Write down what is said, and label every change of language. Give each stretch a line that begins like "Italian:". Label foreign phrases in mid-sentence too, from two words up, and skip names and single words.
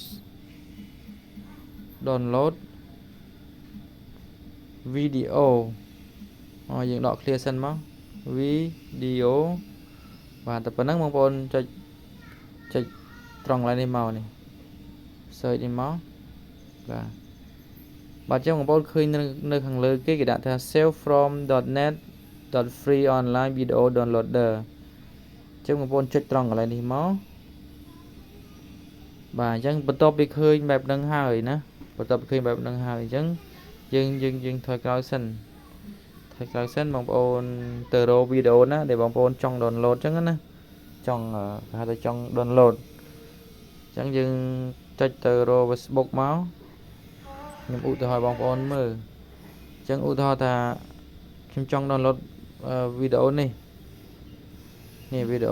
Khmer: video យើងដក clear សិនមក video បាទតែប៉ុណ្ណឹងបងប្អូនចុចត្រង់កន្លែងនេះមកនេះ search នេះមក បាទចឹងបងប្អូនឃើញនៅខាងលើគេដាក់ថា
English: save from.net.free online video downloader
Khmer: ចឹងបងប្អូនចុចត្រង់កន្លែងនេះមកបាទអញ្ចឹងបន្ទាប់ពីឃើញបែបហ្នឹងហើយណាបន្ទាប់ពីឃើញបែបហ្នឹងហើយអញ្ចឹងយើងថយក្រោយ សិនបងប្អូនទៅរកវីដេអូណាដែលបងប្អូនចង់ download ចឹងណាចង់គេហៅថាចង់ download អញ្ចឹងយើងចុចទៅរក Facebook មកខ្ញុំឧទាហរណ៍បងប្អូនមើលអញ្ចឹងឧទាហរណ៍ថាខ្ញុំចង់ download វីដេអូនេះវីដេអូ